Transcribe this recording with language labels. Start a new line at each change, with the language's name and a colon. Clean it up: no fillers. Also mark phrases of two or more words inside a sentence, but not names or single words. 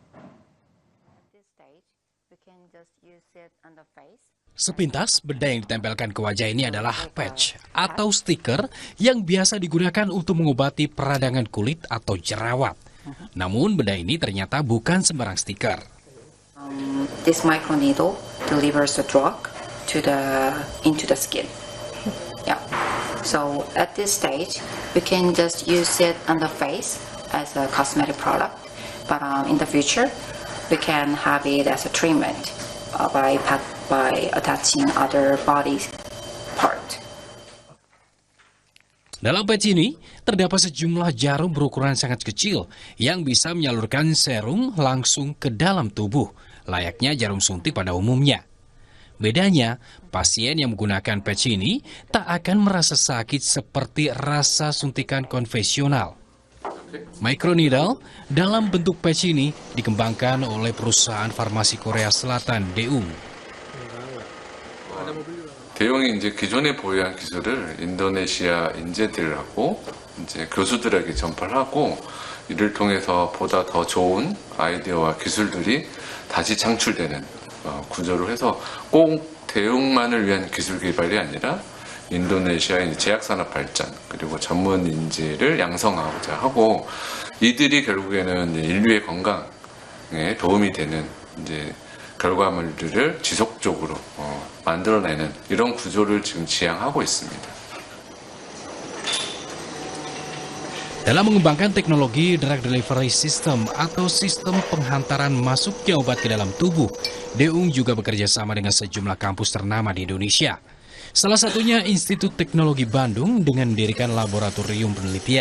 Indonesian: Sepintas, benda yang ditempelkan ke wajah ini adalah patch atau stiker yang biasa digunakan untuk mengobati peradangan kulit atau jerawat. Namun, benda ini ternyata bukan sembarang stiker.
English: This microneedle delivers the drug into the skin. Yeah. So at this stage, we can just use it on the face as a cosmetic product. But in the future, we can have it as a treatment by attaching other body part.
Indonesian: Dalam patch ini, terdapat sejumlah jarum berukuran sangat kecil yang bisa menyalurkan serum langsung ke dalam tubuh, layaknya jarum suntik pada umumnya. Bedanya, pasien yang menggunakan patch ini tak akan merasa sakit seperti rasa suntikan konvensional. Microneedle dalam bentuk patch ini dikembangkan oleh perusahaan farmasi Korea Selatan Daeung.
Korean: 대웅이 이제 기존에 보유한 기술을 인도네시아 인재들하고 이제 교수들에게 전파를 하고 이를 통해서 보다 더 좋은 아이디어와 기술들이 다시 창출되는 구조로 해서 꼭 대웅만을 위한 기술 개발이 아니라 인도네시아의 제약산업 발전 그리고 전문 인재를 양성하고자 하고 이들이 결국에는 인류의 건강에 도움이 되는 이제 결과물들을 지속적으로 만들어내는 이런 구조를 지금 지향하고 있습니다.
Indonesian: Dalam mengembangkan teknologi
English: drug delivery system
Indonesian: atau sistem penghantaran masuknya obat ke dalam tubuh, Daeung juga bekerja sama dengan sejumlah kampus ternama di Indonesia. Salah satunya Institut Teknologi Bandung dengan mendirikan laboratorium penelitian.